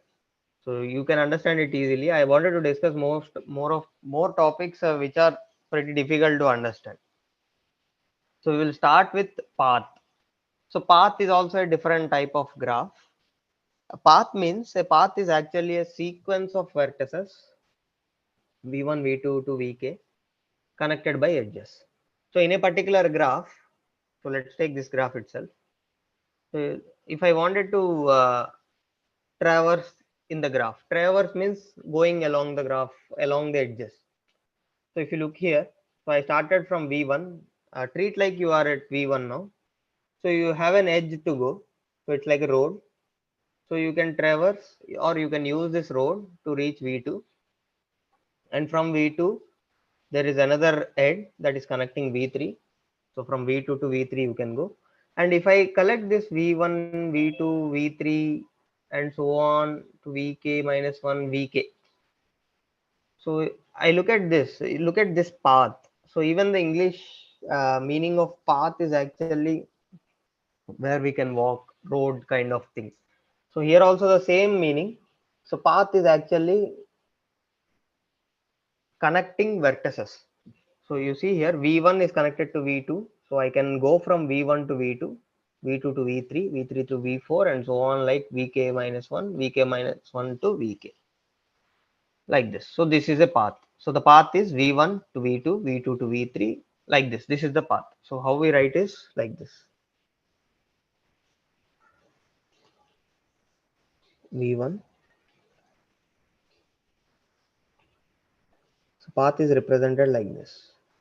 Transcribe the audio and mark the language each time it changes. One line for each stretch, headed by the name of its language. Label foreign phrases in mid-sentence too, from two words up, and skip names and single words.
English: So you can understand it easily. I wanted to discuss more topics which are pretty difficult to understand. So we will start with path. So path is also a different type of graph. A path means a path is actually a sequence of vertices v1, v2 to vk connected by edges. So in a particular graph, so let's take this graph itself. So if I wanted to traverse in the graph, traverse means going along the graph, along the edges. So if you look here, so I started from v1. Treat like you are at v1 now. So you have an edge to go. So it's like a road. So you can traverse or you can use this road to reach v2. And from v2, there is another edge that is connecting v3. So from v2 to v3 you can go. And if I collect this v1, v2, v3, and so on to vk minus 1, vk. So I look at this path. So even the English meaning of path is actually where we can walk, road kind of thing. So here also the same meaning. So path is actually connecting vertices. So you see here v1 is connected to v2. So I can go from v1 to v2, v2 to v3, v3 to v4, and so on, like vk minus 1, vk minus 1 to vk, like this. So this is a path. So the path is v1 to v2, v2 to v3, like this. This is the path. So how we write is like this: v1. So path is represented like this.